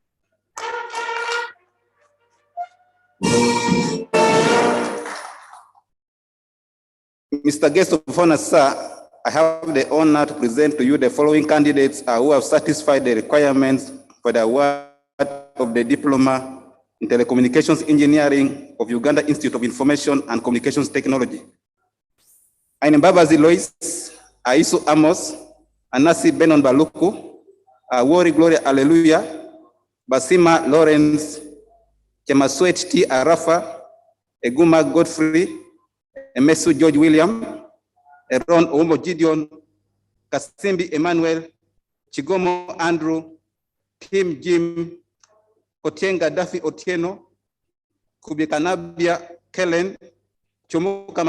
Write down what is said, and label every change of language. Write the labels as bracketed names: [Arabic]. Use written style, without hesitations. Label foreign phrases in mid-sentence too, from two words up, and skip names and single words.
[English] Mr. Guest of Honor, sir, I have the honor to present to you the following candidates who have satisfied the requirements for the award of the Diploma in Telecommunications Engineering of Uganda Institute of Information and Communications Technology. Ainembabazi Lois, Aisu Amos, Anasi Benon Baluku, Awori Gloria Alleluia, Basima Lawrence, Chemaswet T. Arafa, Eguma Godfrey, Emesu George William, Eron Oumo Gideon, Kasimbi Emmanuel, Chigomo Andrew, Kim Jim, Otienga Daffy Otieno, Kubikanabia Kellen, Chomoka